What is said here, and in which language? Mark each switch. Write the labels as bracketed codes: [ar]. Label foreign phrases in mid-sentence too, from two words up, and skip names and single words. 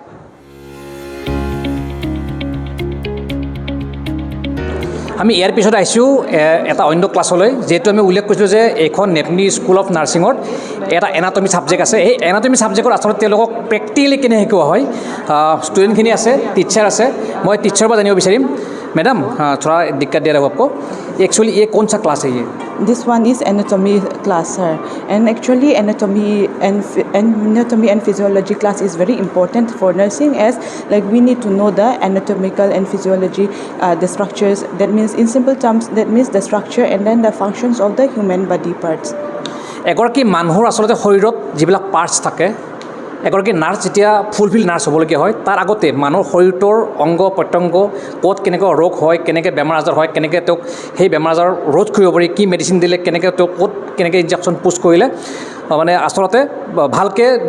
[as] আমি ইয়াৰ পিছত আহিছোঁ এটা অন্য ক্লাছলৈ যিহেতু আমি উল্লেখ কৰিছিলোঁ যে এইখন নেপনি স্কুল অফ নাৰ্ছিঙত এটা [en] anatomy subject [as] আছে এই [en] anatomy subjectত [as] আচলতে তেওঁলোকক প্ৰেক্টিকেলি কেনে শিকোৱা হয় ষ্টুডেণ্টখিনি আছে টিচাৰ আছে মই টিচাৰৰ পৰা জানিব বিচাৰিম [hi] मैडम थोड़ा दिक्कत दे रहा है आपको एक्चुअली ये कौन सा क्लास है ये [en] This one is anatomy class, sir. And actually, anatomy and physiology class is very important for nursing, as like we need to know the anatomical and physiology, the structures. That means, in simple terms, that means the structure and then the functions of the human body parts. [as] এগৰাকী মানুহৰ আচলতে শৰীৰত যিবিলাক পাৰ্টছ থাকে এগৰাকী নাৰ্ছ যেতিয়া [en] fulfil nurse [as] হ'বলগীয়া হয় তাৰ আগতে মানুহৰ শৰীৰটোৰ অংগ প্ৰত্যংগ ক'ত কেনেকৈ ৰোগ হয় কেনেকৈ বেমাৰ আজাৰ হয় কেনেকৈ তেওঁক সেই বেমাৰ আজাৰ ৰোধ কৰিব পাৰি কি মেডিচিন দিলে কেনেকৈ তেওঁক ক'ত কেনেকৈ [en] injection push [as] কৰিলে মানে আচলতে ভালকৈ